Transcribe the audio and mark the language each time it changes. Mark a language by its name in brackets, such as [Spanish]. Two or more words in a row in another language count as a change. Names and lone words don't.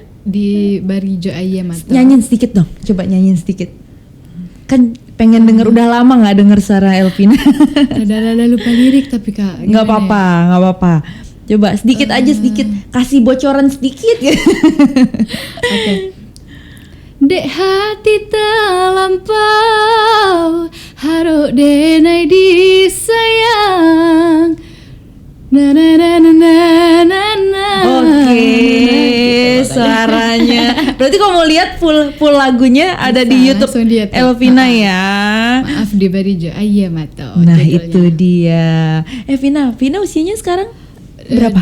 [Indonesian] Di Barijo Ayamato. Nyanyiin sedikit dong, coba nyanyiin sedikit. Kan pengen denger, udah lama nggak denger suara Elvina. Rada-rada lupa lirik tapi kak. Nggak apa-apa. Coba sedikit aja, sedikit kasih bocoran sedikit. Oke. [Minangkabau] Dek hati terlampau haruk denai disayang. Na na na na na na. [Indonesian] Oke, suaranya. Berarti kalau mau lihat full lagunya ada di YouTube Elvina ya. Maaf, Di Barijo Ayamato. Nah, itu dia. Vina usianya sekarang berapa?